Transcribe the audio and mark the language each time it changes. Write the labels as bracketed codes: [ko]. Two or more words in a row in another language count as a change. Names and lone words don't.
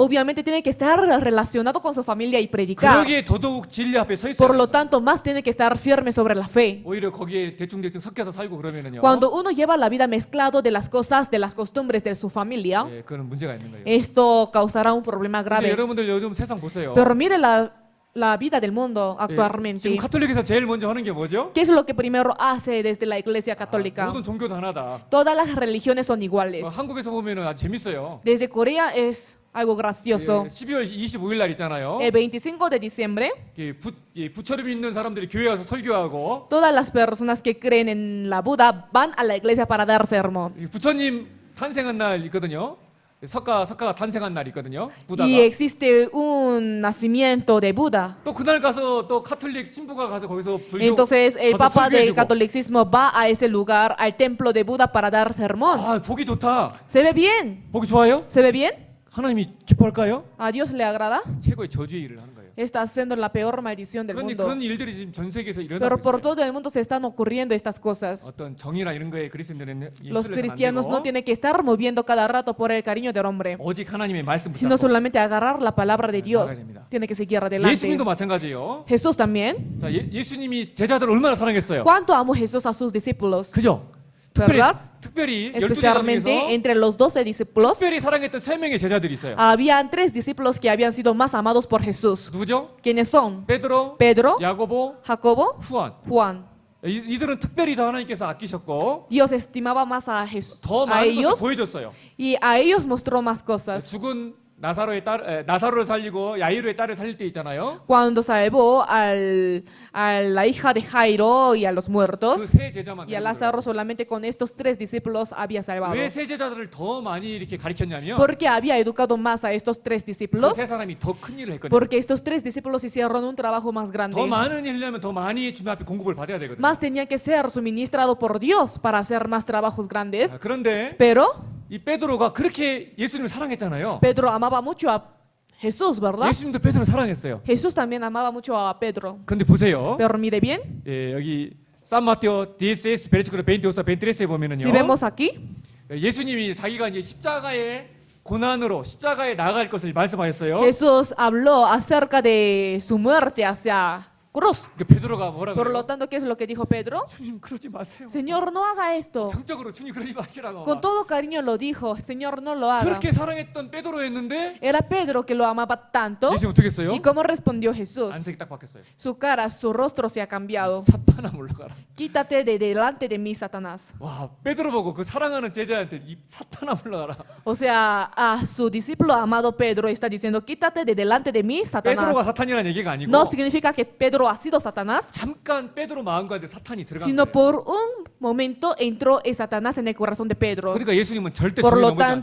[es] Obviamente tiene que estar relacionado con su familia y predicar. [ko] 그러기에 더더욱 진리 앞에 서 [es] Por [ko] 있어요. [es] lo tanto, más tiene que estar firme sobre la fe. [ko] 오히려 거기에 대충대충 섞여서 살고 그러면은요. [es] Cuando uno lleva la vida mezclado de las cosas, de las costumbres de su familia, [ko] 예, 그런 문제가 있는 거예요. [es] esto causará un problema [ko] 근데 [es] grave. [ko] 여러분들 요즘 세상 보세요. [es] Pero mire la vida del mundo [ko] 예, [es] actualmente. [ko] 지금 카톨릭에서 제일 먼저 하는 게 뭐죠? [es] ¿Qué es lo que primero hace desde la iglesia católica? [ko] 모든 종교도 하나다. [es] Todas las religiones son iguales. [ko] 한국에서 보면은 아주 재밌어요. [es] Desde Corea es algo gracioso. [ko] 12월 25일 날 있잖아요. [es] El 25 de diciembre, [ko] 부처를 믿는 사람들이 교회 와서 설교하고, [es] todas las personas que creen en la Buda van a la iglesia para dar sermón. [ko] 이 부처님 탄생한 날 있거든요. 석가가 탄생한 날 있거든요. 부다가. [es] Y existe un nacimiento de Buda. [ko] 또 그날 가서 또 카톨릭 신부가 가서 거기서 불교 [es] Entonces el [ko] 가서 [es] Papa del [ko] 설교해주고. [es] catolicismo va a ese lugar, al templo de Buda, para dar sermón. [ko] 아, 보기 좋다. [es] ¿Se ve bien? [ko] 보기 좋아요? [es] ¿Se ve bien? [ko] 하나님이 기뻐할까요? [es] ¿A Dios le agrada? [ko] 최고의 저주의 일을 하는 거예요. [es] Está haciendo la peor maldición del [ko] 그런데 [es] mundo. [ko] 그런 일들이 지금 전 세계에서 [es] Pero [ko] 일어나고 [es] por [ko] 있어요. [es] todo el mundo se están ocurriendo estas cosas. [ko] 어떤 정의나 이런 거에 그리스도인들은 [es] Los [ko] 휩쓸려서는 안 [es] cristianos [ko] 되고 [es] no tienen que estar moviendo cada rato por el cariño del hombre, [ko] 오직 하나님의 말씀 [es] sino [ko] 붙잡고. [es] solamente agarrar la palabra de Dios. [ko] 나가야 됩니다. [es] Tiene que seguir adelante. [ko] 예수님도 마찬가지예요. [es] Jesús también. [ko] 자, 예수님이 제자들을 얼마나 사랑했어요. [es] ¿Cuánto amó Jesús a sus discípulos? [ko] 그죠? [es] ¿Verdad? [ko] 특별히 12제자 [es] Especialmente [ko] 중에서 [es] entre los 12 discípulos, [ko] 특별히 사랑했던 3명의 제자들이 있어요. [es] habían 3 discípulos que habían sido más amados por Jesús. [ko] 누구죠? [es] ¿Quiénes son? [ko] 베드로, [es] Pedro, [ko] 야고보, [es] Jacobo, [ko] 후안. [es] Juan. [ko] 이들은 특별히 더 하나님께서 아끼셨고 [es] Dios estimaba más a Jesús, [ko] 더 [es] a [ko] 많은 것을 [es] ellos, [ko] 보여줬어요. [es] y a ellos mostró más cosas. [ko] 죽은 나사로를 살리고 야이로의 딸을 살릴 때 있잖아요. [es] Cuando salvó a la hija de Jairo y a los [ko] 그 [es] muertos, [ko] 세 제자만 [es] y a [ko] 데리고 [es] Lázaro solamente con estos 3 discípulos había salvado. [ko] 왜세 제자들을 더 많이 이렇게 가르쳤냐면 [es] Porque había educado más a estos 3 discípulos, [ko] 그 세 사람이 더 큰 일을 했거든요. [es] porque estos 3 discípulos hicieron un trabajo más grande. [ko] 더 많은 일을 하려면 더 많이 주님 앞에 공급을 받아야 되거든요. [es] Más tenía que ser suministrado por Dios para hacer más trabajos grandes. [ko] 그런데 [es] Pero [ko] 이 베드로가 그렇게 예수님을 사랑했잖아요. [es] Pedro amaba mucho a Jesús, ¿verdad? [ko] 예수님도 베드로를 사랑했어요. [es] Jesús también amaba mucho a Pedro. [ko] 근데 보세요. [es] Pero mire bien, [ko] 예, 여기 산마테오 DSS 베르시크로 22, 23에 보면은요. [es] si vemos aquí, [ko] 예수님이 자기가 이제 십자가의 고난으로 십자가에 나아갈 것을 말씀하셨어요. [es] Jesús habló acerca de su muerte hacia cruz. [ko] 그 베드로가 뭐라고 [es] Por [ko] 그래요? [es] lo tanto, ¿qué es lo que dijo Pedro? [ko] 주님 그러지 마세요. [es] Señor, no haga esto. [ko] 정적으로 주님 그러지 마시라고. [es] Con todo cariño lo dijo, Señor, no lo haga. [ko] 그렇게 사랑했던 베드로였는데 [es] Era Pedro que lo amaba tanto. [ko] 예수님 어떻게 했어요? [es] ¿Y cómo respondió Jesús? [ko] 안색이 딱 바뀌었어요. [es] Su cara, su rostro se ha cambiado. [ko] 사탄아 물러가라. [es] Quítate de delante de mí, Satanás. [ko] 와 베드로 보고 그 사랑하는 제자한테 이 사탄아 물러가라. [es] O sea, a su discípulo amado Pedro está diciendo, quítate de delante de mí, [ko] 베드로가 [es] Satanás. [ko] 사탄이라는 얘기가 아니고 [es] No significa que Pedro ha sido Satanás, [ko] 잠깐 베드로 마음 가운데 사탄이 들어간 [es] sino [ko] 거예요. [es] por un momento entró el Satanás en el corazón de Pedro. [ko] 그러니까 예수님은 절대 [es] Por [ko] 정에 [es] lo [ko] 넘어지지 않죠.